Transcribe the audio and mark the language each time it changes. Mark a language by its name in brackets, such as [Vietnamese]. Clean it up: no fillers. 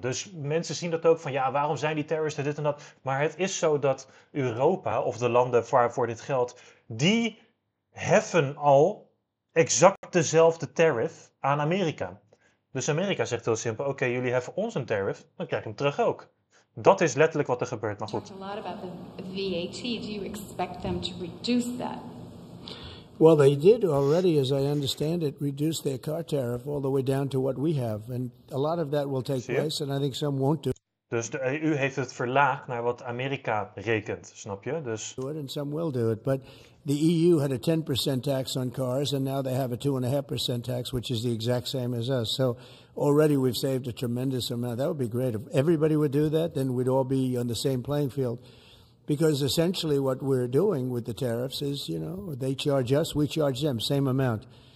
[Dutch] Dus mensen zien dat ook van, ja, waarom zijn die tariffs dit en dat? Maar het is zo dat Europa, of de landen waarvoor dit geldt, die heffen al exact dezelfde tariff aan Amerika. Dus Amerika zegt heel simpel, oké, jullie heffen ons een tariff, dan krijg ik hem terug ook. Dat is letterlijk wat er gebeurt, maar goed. [English] You talked a lot about the VAT. Do you expect them to reduce that? Well, they did already, as I understand it, reduce their car tariff all the way down to what we have. And a lot of that will take place, and I think some won't do. [Dutch] Dus de EU heeft het verlaagd naar wat Amerika rekent, snap je? Dus... [English] And some will do it, but the EU had a 10% tax on cars, and now they have a 2.5% tax, which is the exact same as us. So already we've saved a tremendous amount. That would be great. If everybody would do that, then we'd all be on the same playing field. Because essentially what we're doing with the tariffs is, they charge us, we charge them, same amount.